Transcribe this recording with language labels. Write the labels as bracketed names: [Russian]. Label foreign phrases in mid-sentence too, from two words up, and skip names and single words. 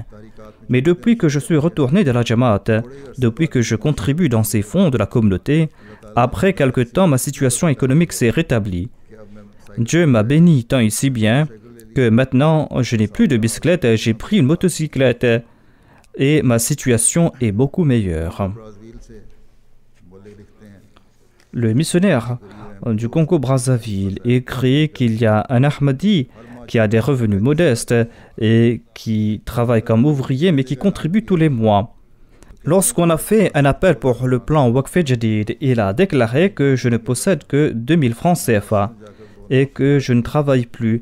[French] Mais depuis que je suis retourné de la Jamaat, depuis que je contribue dans ces fonds de la communauté, après quelque temps, ma situation économique s'est rétablie. Dieu m'a béni tant et si bien que maintenant, je n'ai plus de bicyclette, j'ai pris une motocyclette et ma situation est beaucoup meilleure. [Urdu] برازیل سے مبلغ لکھتے ہیں [French] Le missionnaire du Congo-Brazzaville écrit qu'il y a un Ahmadi qui a des revenus modestes et qui travaille comme ouvrier mais qui contribue tous les mois. Lorsqu'on a fait un appel pour le plan Waqf Jadid, il a déclaré que je ne possède que 2000 francs CFA et que je ne travaille plus.